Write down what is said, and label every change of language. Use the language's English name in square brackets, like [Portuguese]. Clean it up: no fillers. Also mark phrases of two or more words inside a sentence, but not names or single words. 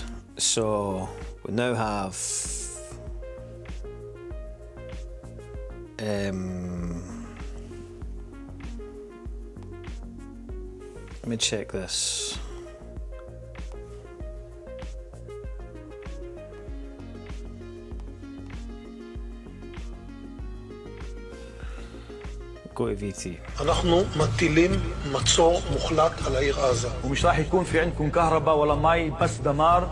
[English] So we now have let me check this. Go to VT. [Hebrew] אנחנו מטילים מצור מוחלט על העיר עזה. [Arabic] ومش راح يكون في عندكم كهرباء ولا مي بس دمار.